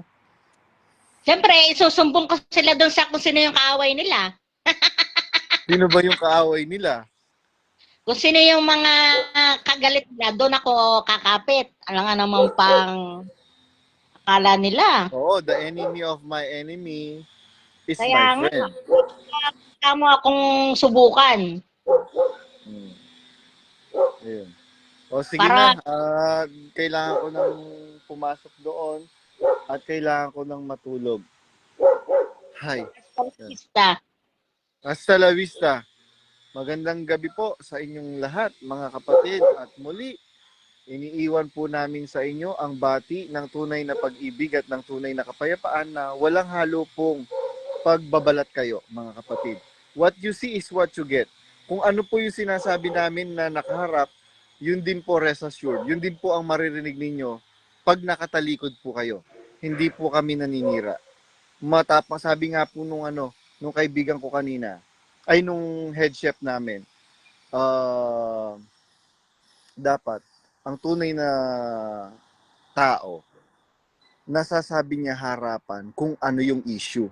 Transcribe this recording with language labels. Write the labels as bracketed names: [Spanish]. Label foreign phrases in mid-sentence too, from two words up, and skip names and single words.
[Filipino] Siyempre, isusumbong ko sila doon sa kung sino yung kaaway nila. Sino ba yung kaaway nila? Kung sino yung mga kagalit nila, doon ako kakapit. Alam nga naman pang akala nila. Oo, [English] the enemy of my enemy is [Filipino] Kaya [English] my friend. [Filipino] Kaya mo akong subukan. Ayun. O sige na, kailangan ko nang pumasok doon at kailangan ko nang matulog. [Spanish] Hi. Hasta la vista. [Filipino] Magandang gabi po sa inyong lahat, mga kapatid. At muli, iniiwan po namin sa inyo ang bati ng tunay na pag-ibig at ng tunay na kapayapaan na walang halo pong pagbabalat kayo, mga kapatid. [English] What you see is what you get. [Filipino] Kung ano po yung sinasabi namin na nakaharap, yun din po [English] rest assured. [Filipino] Yun din po ang maririnig ninyo pag nakatalikod po kayo. Hindi po kami naninira. Matapang sabi nga po nung kaibigan ko kanina, ay nung [English] head chef [Filipino] namin, dapat ang tunay na tao, nasasabi niya harapan kung ano yung issue.